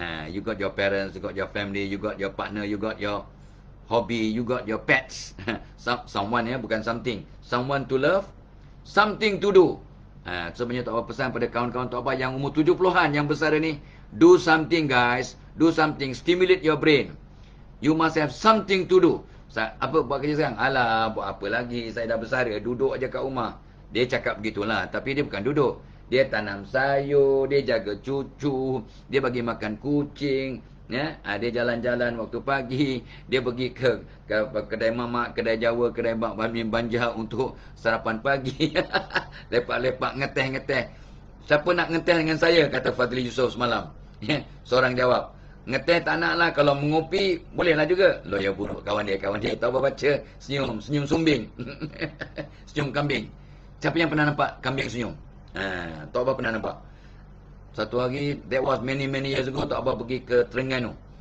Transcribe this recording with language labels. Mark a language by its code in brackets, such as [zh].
[en] You got your parents, you got your family, you got your partner, you got your hobby, you got your pets. Someone, [ms] ya, bukan [en] something. Someone to love, something to do. [ms] Sebenarnya Tok Abah pesan pada kawan-kawan Tok Abah yang umur 70-an yang besar ni, [en] do something guys, do something, stimulate your brain. You must have something to do. [ms] Apa buat kerja sekarang? Alah, buat apa lagi, saya dah besar, duduk aja kat rumah. Dia cakap begitulah, tapi dia bukan duduk. Dia tanam sayur, dia jaga cucu, dia bagi makan kucing, ya. Dia jalan-jalan waktu pagi, dia pergi ke kedai mamak, kedai Jawa, kedai Bami Banjar untuk sarapan pagi. Lepak-lepak, ngeteh-ngeteh. Siapa nak ngeteh dengan saya, kata Fadli Yusof semalam. Ya, seorang jawab, ngeteh tak nak lah, kalau mengopi bolehlah juga. Lawyer buruk kawan dia. Tahu apa baca? Senyum sumbing. Senyum kambing. Siapa yang pernah nampak kambing senyum? Tok Abah pernah nampak. Satu hari, [en] that was many years ago, [ms] Tok Abah pergi ke Terengganu.